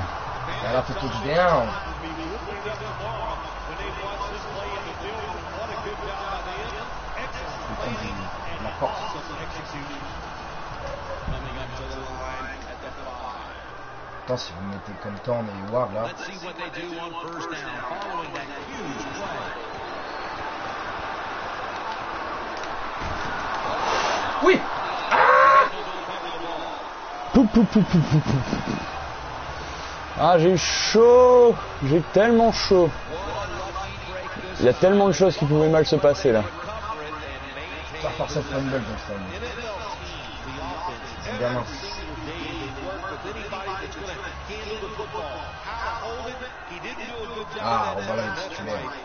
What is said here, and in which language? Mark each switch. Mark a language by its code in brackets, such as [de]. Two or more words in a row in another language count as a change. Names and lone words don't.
[fr] Alors, tu touchdown. La force. Attends, si vous mettez comme temps, on est Ward là. [en] Let's see what they do on first down following that huge play. [fr] Oui. Pou, pou, pou, pou, pou, pou. Ah, j'ai eu chaud. J'ai tellement chaud. Il y a tellement de choses qui pouvaient mal se passer là. Ça force le fumble, Johnston. C'est bien mince. Ah, on va la titulaire.